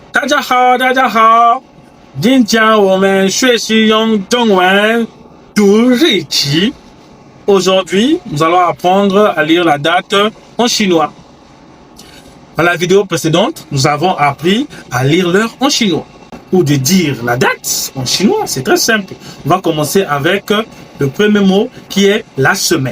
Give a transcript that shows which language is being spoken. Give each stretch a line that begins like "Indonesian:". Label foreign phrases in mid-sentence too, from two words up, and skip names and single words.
Chinese: 大家好，大家好，今天我们学习用中文读日期。
French: Aujourd'hui, nous allons apprendre à lire la date en chinois. Dans la vidéo précédente, nous avons appris à lire l'heure en chinois. Ou de dire la date en chinois, c'est très simple. On va commencer avec le premier mot qui est la semaine.